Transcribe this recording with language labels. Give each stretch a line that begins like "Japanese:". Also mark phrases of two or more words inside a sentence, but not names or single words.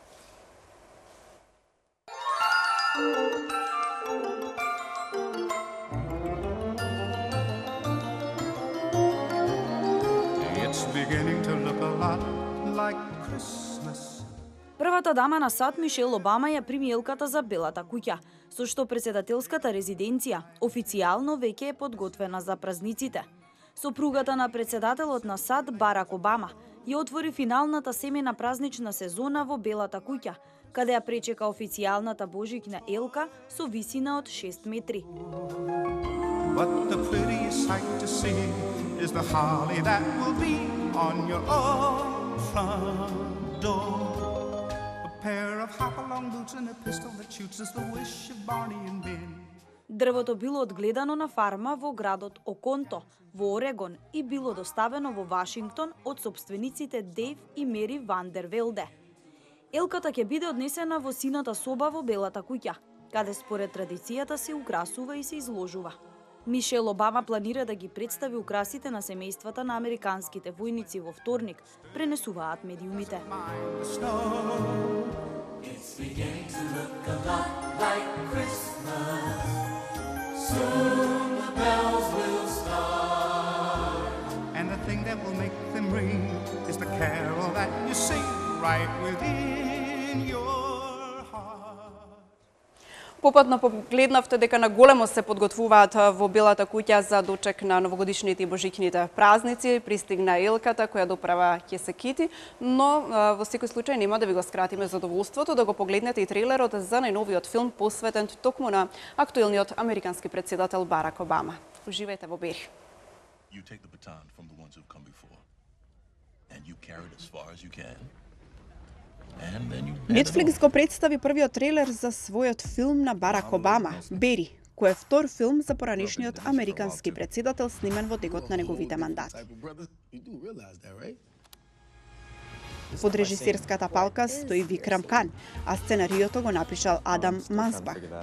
Macedonian: Првата дама на САД Мишел Обама ја прими елката за Белата куќа, со што претседателската резиденција официјално веќе е подготвена за празниците. Сопругата на претседателот на САД Барак Обама ја отвори финалната семена празнична сезона во Белата куќа, каде ја пречека официјалната божикна елка со висина од 6 метри.
English: But the prettiest sight to see is the holly that will be on your own front door. A pair of hop-along boots and a pistol that shoots is the wish of Barney and Ben.
Macedonian: Дрвото било одгледано на фарма во градот Оконто, во Орегон и било доставено во Вашингтон од сопствениците Дейв и Мери Вандервелде. Елката ќе биде однесена во сината соба во Белата куќа, каде според традицијата се украсува и се изложува. Мишел Обама планира да ги представи украсите на семејствата на американските војници во вторник, пренесуваат медиумите.
English: And the thing that will make them ring is the carol that you sing right within your heart.
Macedonian: Попатно погледнавте дека на големо се подготвуваат во Белата куќа за дочек на новогодишните и божикните празници. Пристигна елката која доправа ќе се кити, но во секој случај нема да ви го скратиме задоволството да го погледнете и трейлерот за најновиот филм посветен токму на актуелниот американски претседател Барак Обама. Уживајте во Бери.
English: You take the baton from the ones who've come before, and you carry it as far as you can.
Macedonian: Netflix го представи првиот трейлер за својот филм на Барак Обама, Бери, кој е втор филм за поранешниот американски претседател снимен во текот на неговите мандати. Под режисерската палка стои Викрам Кан, а сценариото го напишал Адам Мансбах.